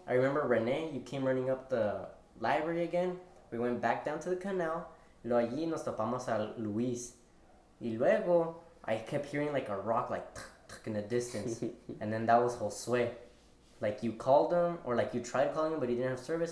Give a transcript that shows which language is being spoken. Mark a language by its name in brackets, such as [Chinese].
[English] I remember Renee, you came running up the library again. We went back down to the canal. [Spanish] Luego allí nos topamos a Luis. Y luego [English] I kept hearing like a rock like in the distance, and then that was Josué. Like you called him or like you tried calling him, but he didn't have service.